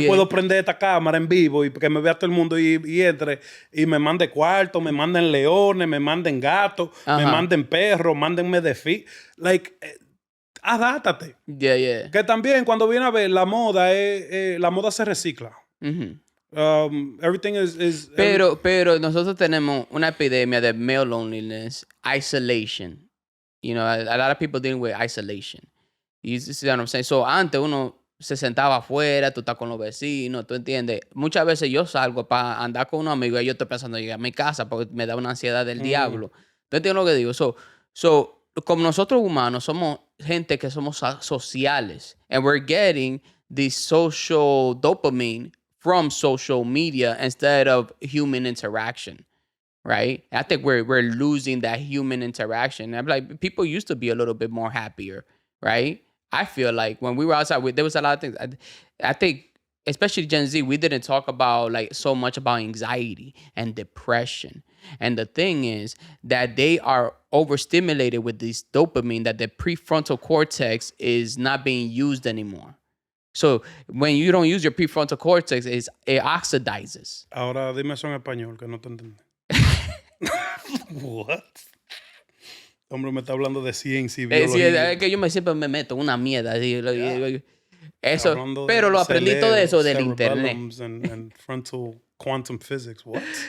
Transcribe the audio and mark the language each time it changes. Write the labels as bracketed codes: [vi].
[es] Si yo puedo prender esta cámara en vivo y que me vea todo el mundo y entre y me mande cuartos, me manden leones, me manden gatos, me manden perros, mándenme de adáptate. [en] Yeah. [es] Que también cuando viene a ver la moda se recicla. [en] Everything is [es] pero nosotros tenemos una epidemia de [en] male loneliness, isolation. You know, a lot of people dealing with isolation. You see what I'm saying? [es] So antes uno se sentaba afuera, tú estás con los vecinos, ¿tú entiendes? Muchas veces yo salgo para andar con unos amigos y yo estoy pensando en llegar a mi casa porque me da una ansiedad del diablo. ¿Tú entiendes lo que digo? [en] So, [es] como nosotros humanos somos gente que somos sociales [en] and we're getting the social dopamine from social media instead of human interaction, right? I think we're losing that human interaction. I'm like, people used to be a little bit more happier, right? I feel like when we were outside, there was a lot of things. I think, especially Gen Z, we didn't talk about so much about anxiety and depression. And the thing is that they are overstimulated with this dopamine that the prefrontal cortex is not being used anymore. So when you don't use your prefrontal cortex, it oxidizes. [es] Ahora dime eso en español, que no te entendí. [en] What? [es] Hombre, me está hablando de ciencia y biología. Es que yo siempre me meto en una mierda. Eso, pero lo aprendí todo eso del internet. [en] And frontal quantum physics, what?